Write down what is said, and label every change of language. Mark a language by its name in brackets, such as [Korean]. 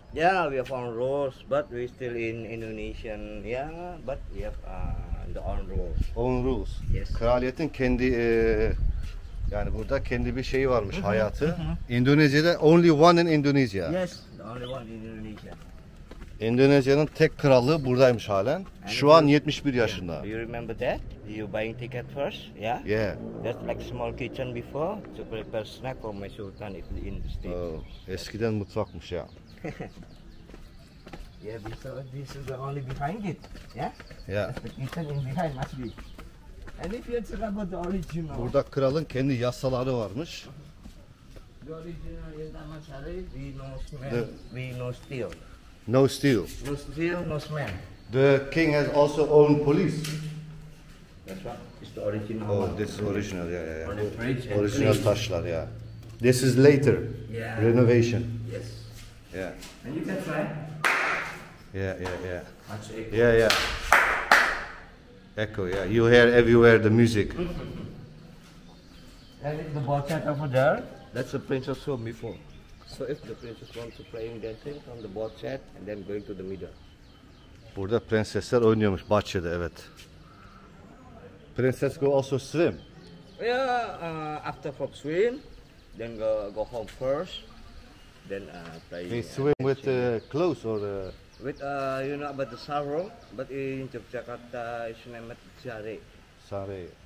[English] Yeah, we have our rules, but we still in Indonesian. Yeah, but we have the own rules. Own rules. Yes. [Turkish] Kraliyetin kendi yani burada kendi bir şeyi varmış hayatı. Endonezya'da [English] only one in Indonesia. Yes, the only one in Indonesia. [Turkish] Endonezya'nın tek krallığı buradaymış halen. Şu an 71 yaşında. [English] Do you remember that? You buying ticket first? Yeah. Yeah. That's like small kitchen before to prepare snack for my sultan if in the state. [Turkish] Oh, eskiden mutfakmış ya. [English] Yeah, this is the only behind it. Yeah. Yeah. The kitchen in behind must be. And if you talk about the original. [Turkish] Burada kralın kendi yasaları varmış. [English] The original in Taman Sari, we no smell, we no steal. No steal. No steal, no smell. The king has also own police. That's what. It's the original. Oh, one. this is original. Yeah. On the fridge and Original clean. [Turkish] taşlar ya. [English] This is later. Yeah. Renovation. Yes. Yeah. And you can try. Yeah. Much echo. Yeah. Echo. Yeah. You hear everywhere the music. And if the ball chat over there, that's the princess room before. So if the princess wants to playing dancing from the ball chat and then going to the middle. [Turkish] Burada prensesler oynuyormuş bahçede, evet. [English] Princess go also swim. Yeah, after from swim, then go home first, then play. They swim with clothes or With you know about the sarong, but in Yogyakarta it's named Sari. Sari.